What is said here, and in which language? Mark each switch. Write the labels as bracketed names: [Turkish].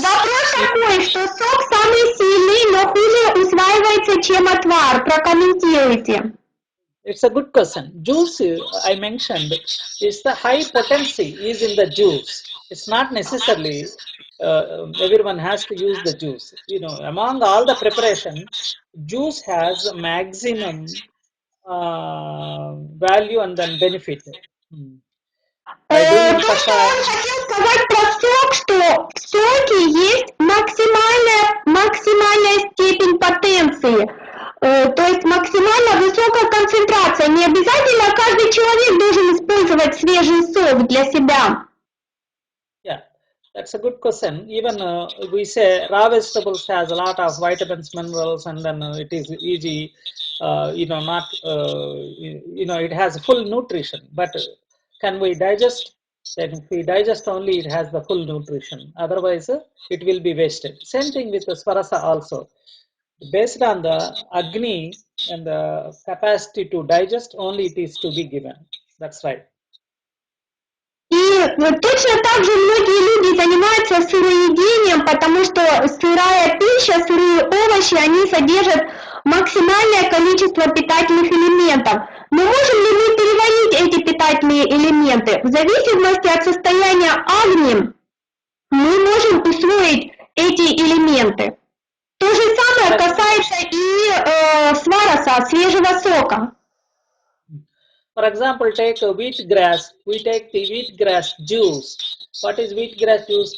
[Russian] Вопрос такой, что сок самый сильный, но хуже усваивается, чем отвар. Прокомментируйте. [English] It's a good question. Juice, I mentioned, is the high potency is in the juice. It's not necessarily everyone has to use the juice. Among all the preparation, juice has maximum value and then benefit. By doing [Russian] То, что он kasha, хотел сказать про сок, что в соке есть максимальная степень потенции, то есть максимально высокая концентрация. Не обязательно каждый человек должен использовать свежий сок для себя. [English] yeah, that's a good question. Even we say raw vegetables has a lot of vitamins, minerals, and then it is easy, not, it has full nutrition. But can we digest? Then if we digest only, it has the full nutrition. Otherwise, it will be wasted. Same thing with the swarasa also. Based on the agni and the capacity to digest, only it is to be given. That's right. [Russian] И точно так же многие люди занимаются сыроедением, потому что сырая пища, сырые овощи, они содержат максимальное количество питательных элементов. Но можем ли мы переварить эти питательные элементы? В зависимости от состояния агни мы можем усвоить эти элементы. То же самое касается и свараса, свежего сока. [English] For example, take wheatgrass. We take the wheatgrass juice. What is wheatgrass juice?